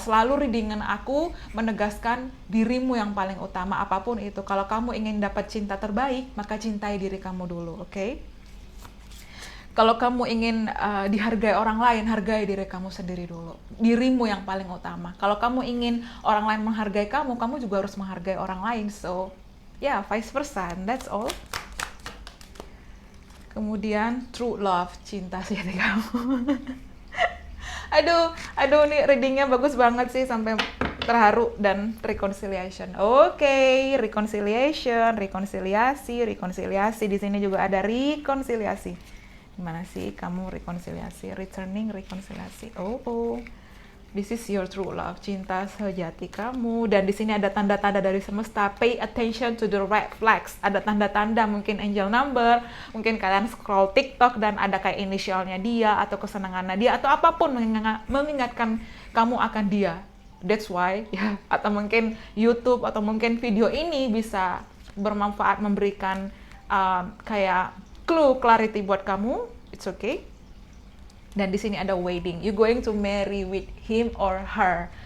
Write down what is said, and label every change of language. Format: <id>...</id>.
<id>Selalu readingan aku menegaskan dirimu yang paling utama, apapun itu. Kalau kamu ingin dapat cinta terbaik, maka cintai diri kamu dulu, Kalau kamu ingin dihargai orang lain, hargai diri kamu sendiri dulu. Dirimu yang paling utama. Kalau kamu ingin orang lain menghargai kamu, kamu juga harus menghargai orang lain.</id> <en>So, vice versa, and that's all.</en> <id>Kemudian true love, cinta sejati kamu. aduh nih readingnya bagus banget sih, sampai terharu. Dan reconciliation. Reconciliation, rekonsiliasi. Di sini juga ada rekonsiliasi. Gimana sih kamu rekonsiliasi, returning rekonsiliasi.</id> <en>Oh, this is your true love,</en> <id>cinta sejati kamu. Dan di sini ada tanda-tanda dari semesta.</id> <en>Pay attention to the red flags.</en> <id>Ada tanda-tanda, mungkin angel number, mungkin kalian scroll TikTok dan ada kayak inisialnya dia atau kesenangannya dia atau apapun mengingatkan kamu akan dia.</id> <en>That's why</en> <id>ya. Atau mungkin YouTube atau mungkin video ini bisa bermanfaat, memberikan kayak clue, clarity buat kamu.</id> <en>It's okay.</en> <id>Dan di sini ada wedding.</id> <en>You going to marry with him or her.</en>